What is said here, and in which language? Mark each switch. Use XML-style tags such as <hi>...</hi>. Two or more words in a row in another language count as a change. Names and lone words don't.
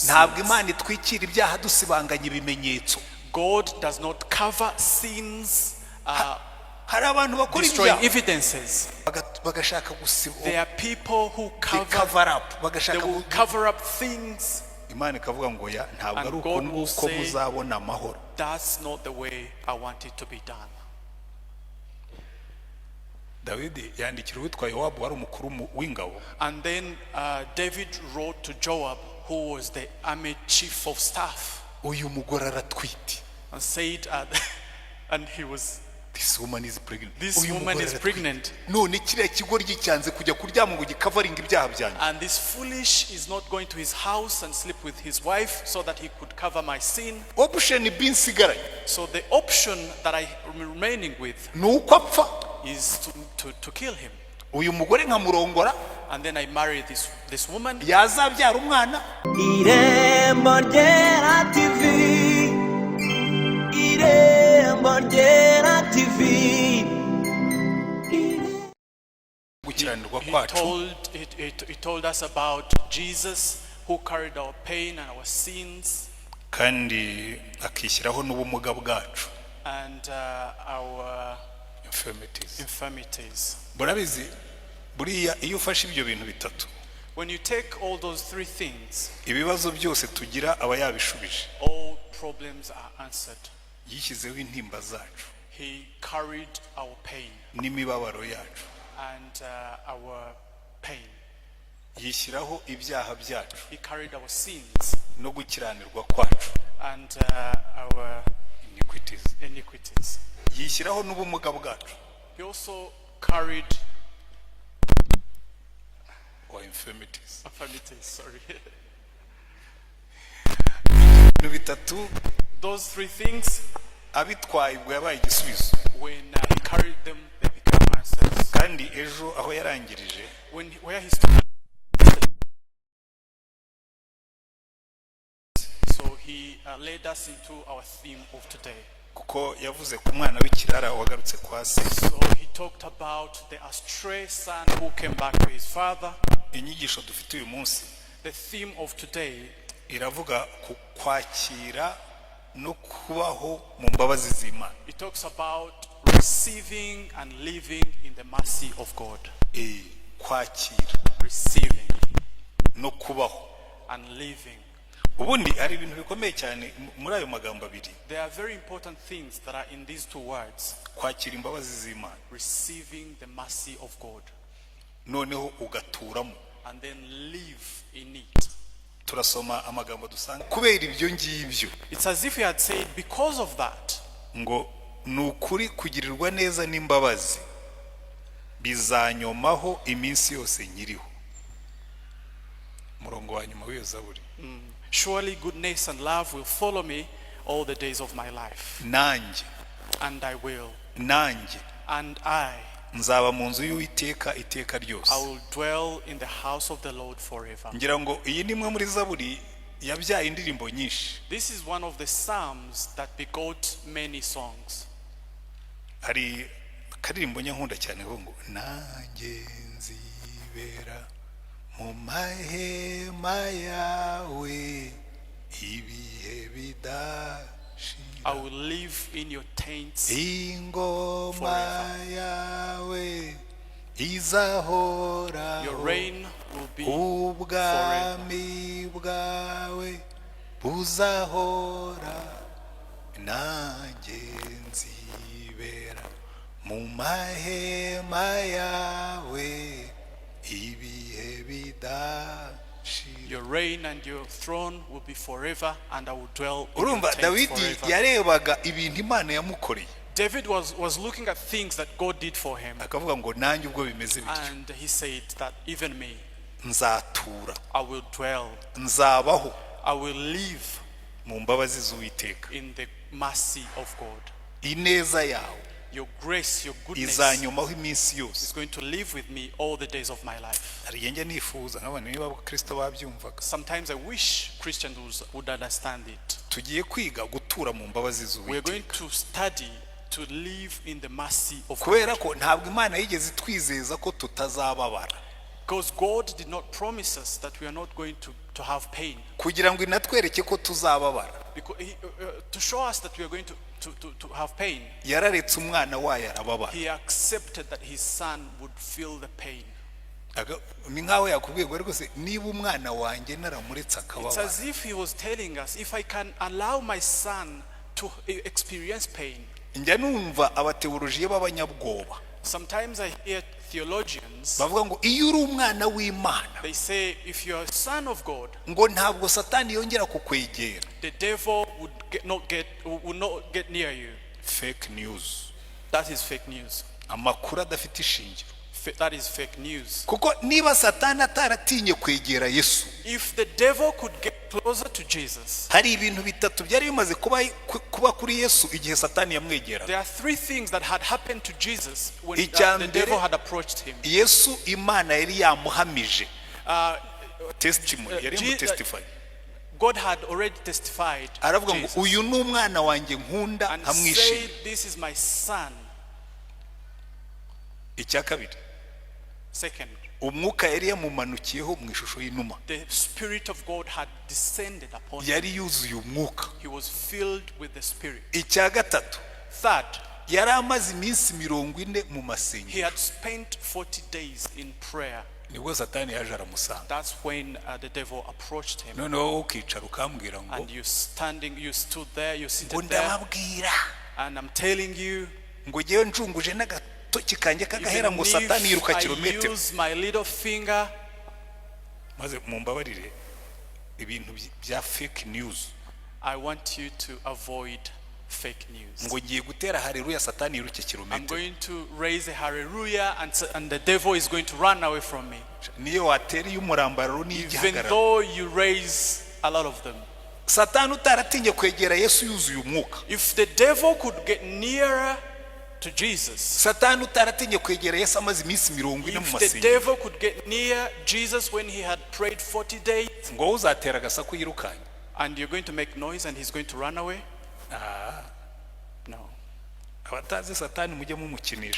<rw>Ntabwo</rw> <en>sins.</en> <rw>Imana itwikira ibyaha dusibanganya ibimenyetso.</rw> <en>God does not cover sins,</en> <rw>Hari abantu bakora</rw> <en>destroying</en> <rw>ibyaha</rw> <en>evidences.</en> <rw>bagashaka</rw> <en>There are people who cover up, they</en> <rw>bagashaka</rw> <en>will cover up things.</en> <rw>Imana ikavuga ngo ya ntabwo</rw> <en>And</en> <rw>ari uko</rw> <en>God will</en> <rw>nuko</rw> <en>say,</en> <rw>muzabona amahoro.</rw> <en>That's not the way I want it to be done.</en> <rw>Dawidi yandikira uwitwa Yowabu wari umukuru w'ingabo.</rw> <en>And then David wrote to Joab, who was the army chief of staff,</en> <rw>Uyu mugore aratwite.</rw> <en>and said, and he was, This woman is pregnant. this woman is pregnant,</en> <rw>None kiriya kigoryi cyanze kujya kuryama ngo gikavaringa ibyaha byanjye.</rw> <en>and this foolish is not going to his house and sleep with his wife so that he could cover my sin. Option B</en> <rw>nsigaranye</rw> <en>So the option that I am remaining with</en> <rw>ni uko apfa.</rw> <en>is to kill him.</en> <rw>Uyu mugore nkamurongora</rw> <en>And then I marry this woman.</en> <rw>yazabyara umwana. IREMBO RYERA TV, IREMBO RYERA TV. Gukiranirwa</rw> <en>He</en> <rw>kwacu</rw> <en>told us about Jesus, who carried our pain and our sins</en> <rw>kandi akishyiraho n'ubumuga bwacu,</rw> <en>and our infirmities.</en> <rw>Burabizi buriya iyo ufashe ibyo bintu bitatu,</rw> <en>When you take all those three things,</en> <rw>ibibazo byose tugira aba yabishubije.</rw> <en>all problems are answered.</en> <rw>Yishyizeho intimba zacu</rw> <en>He carried our pain</en> <rw>n'imibabaro yacu,</rw> <en>and our pain.</en> <rw>yishyiraho ibyaha byacu</rw> <en>He carried our sins</en> <rw>no gukiranirwa kwacu,</rw> <en>and our iniquities.</en> <rw>yishyiraho n'ubumuga bwacu</rw> <en>He also carried or infirmities. infirmities. Sorry.</en> <rw>Ibintu bitatu</rw> <en>Those three things,</en> <rw>abitwaye ubwo yabaye igisubizo.</rw> <en>when he carried them, they become answers.</en> <rw>Kandi ejo aho yarangirije</rw> <en>Where he started, so he led us into our theme of today.</en> <rw>kuko yavuze ku mwana w'ikirara wagarutse kwa se.</rw> <en>So he talked about the astray son who came back to his father.</en> <rw>Inyigisho dufite uyu munsi</rw> <en>The theme of today</en> <rw>iravuga ku kwakira no kubaho mu mbabazi z'Imana.</rw> <en>it talks about receiving and living in the mercy of God.</en> <rw>Kwakira</rw> <en>Receiving</en> <rw>no kubaho.</rw> <en>and living.</en> <rw>Ubundi hari ibintu bikomeye cyane muri ayo magambo abiri.</rw> <en>There are very important things that are in these two words.</en> <rw>Kwakira imbabazi z'Imana</rw> <en>Receiving the mercy of God</en> <rw>noneho ugaturamo.</rw> <en>and then live in it.</en> <rw>Turasoma amagambo dusanga kubera ibyo ngibyo</rw> <en>It's as if he had said, because of that,</en> <rw>ngo nukuri kugirirwa neza n'imbabazi bizanyomaho iminsi yose nyiriho. Murongo wa nyuma w'iyo zaburi.</rw> <en>surely goodness and love will follow me all the days of my life.</en> <rw>Nanjye</rw> <en>And I</en> <rw>nzaba mu nzu y'Uwiteka iteka ryose.</rw> <en>I will dwell in the house of the Lord forever.</en> <rw>Ngira ngo iyi ni imwe muri zaburi yabyaye indirimbo nyinshi.</rw> <en>This is one of the psalms that begot many songs.</en> <rw>Hari akaririmbo nyankunda cyane ngo nanjye nzibera mu mahema yawe ibihe bidashira.</rw> <en>I will live in your tents</en> <rw>Ingoma yawe izahora.</rw> <en>Your reign will be</en> <rw>ubwami bwawe buzahora. Nanjye nzibera mu mahema yawe ibihe bidashira.</rw> <en>Your reign and your throne will be forever, and I will dwell in your</en> <rw>Urumva</rw> <en>tents</en> <rw>Dawidi</rw> <en>forever.</en> <rw>yarebaga ibintu Imana yamukoreye</rw> <en>David was looking at things that God did for him,</en> <rw>akavuga ngo nanjye ubwo bimeze bityo</rw> <en>and he said that even me,</en> <rw>nzatura,</rw> <en>I will dwell,</en> <rw>nzabaho</rw> <en>I will live</en> <rw>mu mbabazi z'Uwiteka.</rw> <en>in the mercy of God.</en> <rw>Ineza yawe</rw> <en>Your grace, your goodness</en> <rw>izanyomaho iminsi</rw> <en>is</en> <rw>yose.</rw> <en>going to live with me all the days of my life.</en> <rw>Hari igihe njya nifuza nk'abantu niba Kristo babyumvaga.</rw> <en>Sometimes I wish Christians would understand it.</en> <rw>Tugiye kwiga gutura mu mbabazi</rw> <en>We're going</en> <rw>z'Uwiteka.</rw> <en>to study to live in the mercy of</en> <rw>Kubera</rw> <en>God.</en> <rw>ko ntabwo Imana yigeze twizeza ko tutazababara.</rw> <en>Because God did not promise us that we are not going to have pain.</en> <rw>Kugira ngo inatwereke ko tuzababara.</rw> <en>Because to show us that we are going to have pain,</en> <rw>Yararetse umwana wayo arababara.</rw> <en>he accepted that his son would feel the pain.</en> <rw>Ni nkaho yakubwiye ngo rwose niba umwana wanjye naramuretse</rw> <en>It's</en> <rw>akababara.</rw> <en>as if he was telling us, if I can allow my son to experience pain.</en> <rw>Njya numva abateolojiye b'abanyabwoba</rw> <en>Sometimes I hear theologians,</en> <rw>bavuga ngo iyo uri umwana w'Imana</rw> <en>they say if you are a son of God,</en> <rw>ngo ntabwo satani yongera kukwegera.</rw> <en>the devil would not get near you. Fake news. That is fake news.</en> <rw>Amakuru adafite ishingiro.</rw> <en>That is fake news.</en> <rw>Kuko niba satani ataratinye kwegera Yesu,</rw> <en>If the devil could get closer to Jesus,</en> <rw>hari ibintu bitatu byari bimaze kuba kuri Yesu igihe satani yamwegera.</rw> <en>there are three things that had happened to Jesus when</en> <rw>Icya</rw> <en>the</en> <rw>mbere,</rw> <en>devil had approached him.</en> <rw>Yesu Imana yari yamuhamije testimony, yari yamutestify.</rw> <en>God had already testified</en> <rw>Aravuga ngo</rw> <en>Jesus</en> <rw>uyu ni umwana wanjye nkunda</rw> <en>and</en> <rw>nkamwishimira.</rw> <en>said, this is my son.</en> <rw>Icya kabiri,</rw> <en>Second,</en> <rw>umwuka yari yamumanukiyeho mu ishusho y'inuma.</rw> <en>the Spirit of God had descended upon him.</en> <rw>Yari yuzuye umwuka.</rw> <en>He was filled with the Spirit.</en> <rw>Icya gatatu,</rw> <en>Third,</en> <rw>yari amaze iminsi 40 mu</rw> <en>he</en> <rw>masengero.</rw> <en>had spent 40 days in prayer.</en> <rw>Nibwo satani yaje aramusanga.</rw> <en>That's when the devil approached him.</en> <rw>Noneho ukicara ukambwira ngo</rw> <en>And you stood there, you ngo seated there,</en> <rw>ndababwira</rw> <en>and I'm telling you,</en> <rw>ngo ngewe njunguje n'agatoki kanjye kagahera</rw> <en>even</en> <rw>ngo satani yiruka</rw> <en>if I</en> <rw>kilometero.</rw> <en>use my little finger,</en> <rw>Maze mumbabarire ibintu bya</rw> <en>fake news. I want you to avoid fake news.</en> <rw>Ngo ngiye gutera haleluya satani yiruke</rw> <en>I'm</en> <rw>kilometero.</rw> <en>going to raise a hallelujah and the devil is going to run away from me.</en> <rw>Niyo wateri y'umurambararo</rw> <en>Even</en> <rw>n'igihagararo.</rw> <en>though you raise a lot of them.</en> <rw>Satani utaratinye kwegera Yesu yuzuye umwuka.</rw> <en>If the devil could get nearer to Jesus,</en> <rw>Satani utaratinye kwegera Yesu amaze iminsi 40 mu</rw> <en>if the</en> <rw>masengero.</rw> <en>devil could get near Jesus when he had prayed 40 days,</en> <rw>Ngo uzatera gasaku yirukanye.</rw> <en>and you're going to make noise and he's going to run away? No.</en> <rw>Abatazi satani mujye mumukinisha.</rw>